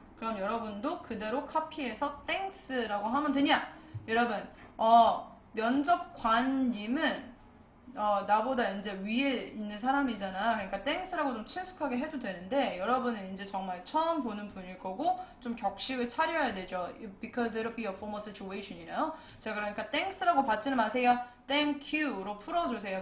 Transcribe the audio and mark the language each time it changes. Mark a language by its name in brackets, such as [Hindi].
[Korean] 그럼 여러분도 그대로 카피해서 thanks라고 하면 되냐? 여러분, 면접관님은 나보다 이제 위에 있는 사람이잖아. 그러니까 thanks라고 좀 친숙하게 해도 되는데 여러분은 이제 정말 처음 보는 분일 거고 좀 격식을 차려야 되죠. [English] Because it'll be a formal situation, you know? [Korean] 자, 그러니까 thanks라고 받지는 마세요. Thank you로 풀어주세요.